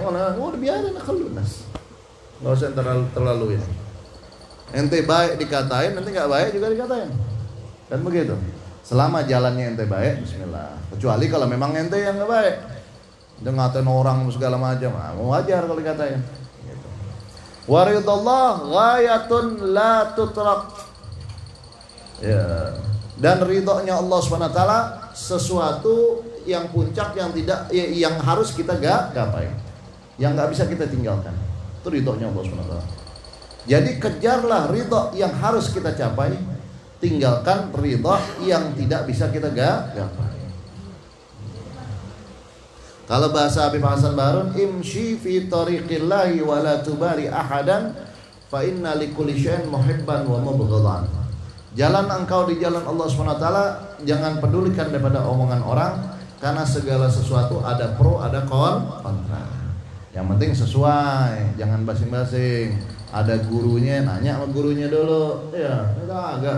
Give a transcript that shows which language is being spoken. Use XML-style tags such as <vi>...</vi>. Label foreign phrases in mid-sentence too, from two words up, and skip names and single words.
<id>Udah biarin lunas. Nggak usah terlalu ini. Ente baik dikatain, ente nggak baik juga dikatain. Kan begitu. Selama jalannya ente baik, bismillah. Kecuali kalau memang ente yang nggak baik. Dia ngatain orang segala macam, wajar kalau dikatain. Gitu.</id> <ar>ورضا الله غاية لا تترك.</ar> <id>Ya. Dan ridhonya Allah SWT sesuatu yang puncak yang tidak yang harus kita gapai, yang nggak bisa kita tinggalkan. Itu ridhonya Allah SWT. Jadi kejarlah ridho yang harus kita capai, tinggalkan ridho yang tidak bisa kita gapai. Kalau bahasa Habib Hasan Barun,</id> <ar>امش في طريق الله ولا تبال أحدا فإن لكل شيء محبا ومبغضا.</ar> <id>Jalan engkau di jalan Allah SWT, jangan pedulikan daripada omongan orang, karena segala sesuatu ada pro ada kontra. Yang penting sesuai, jangan basing-basing. Ada gurunya, nanya sama gurunya dulu. Ya, agak.</id>